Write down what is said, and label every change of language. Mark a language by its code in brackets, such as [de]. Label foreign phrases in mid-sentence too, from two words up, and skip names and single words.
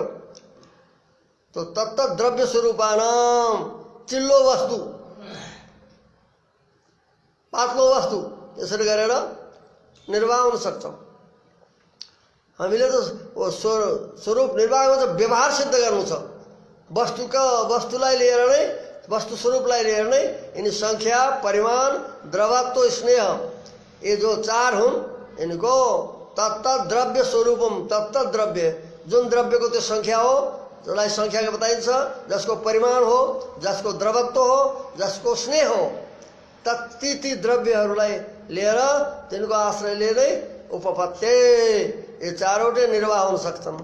[ne] तो [sa] तत्तद्रव्य स्वरूपानाम, [ne] चिल्लो वस्तु, पातलो वस्तु, यसरी गरेर निर्वाह हुन सक्छ। हामीले त स्वरूप निर्वाहमा त व्यवहार सिद्ध गर्नु छ। वस्तुलाई लिएर नै, वस्तु स्वरूपलाई लिएर नै यिनी संख्या, परिमाण, द्रवत्व, स्नेह, [hi] ये जो [ne] 4 हुन् इनको [sa] तत्तद्रव्य स्वरूपम, [ne] तत्तद्रव्य जुन द्रव्यको त्यो संख्या हो, जसलाई संख्याको बताइन्छ, जसको परिमाण हो, जसको द्रवत्व हो, जसको स्नेह हो, ती द्रव्यहरूलाई लिएर तिनको आश्रय लिँदै उपपत्ति, ये 4वटै निर्वाह हुन सक्छन्।